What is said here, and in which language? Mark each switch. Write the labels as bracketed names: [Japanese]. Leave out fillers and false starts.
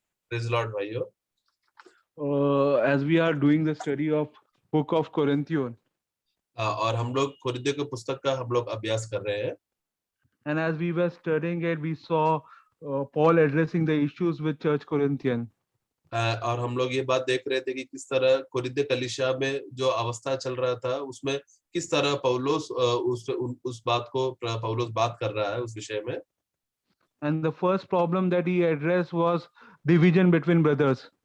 [English] Praise Lord [Hindi] भाइयों। [English] As we are doing the study of Book of Corinthians, [Hindi] और हम लोग कुरिन्थियों की पुस्तक का हम लोग अभ्यास कर रहे हैं। [English] and as we were studying it, we saw Paul addressing the issues with Church Corinthian. [Hindi] और हम लोग ये बात देख रहे थे कि किस तरह कुरिन्थ कलीसिया में जो अवस्था चल रहा था उसमें किस तरह पौलुस उस बात को पौलुस बात कर रहा है उस विषय में। [English] And the first problem that he addressed was division between brothers.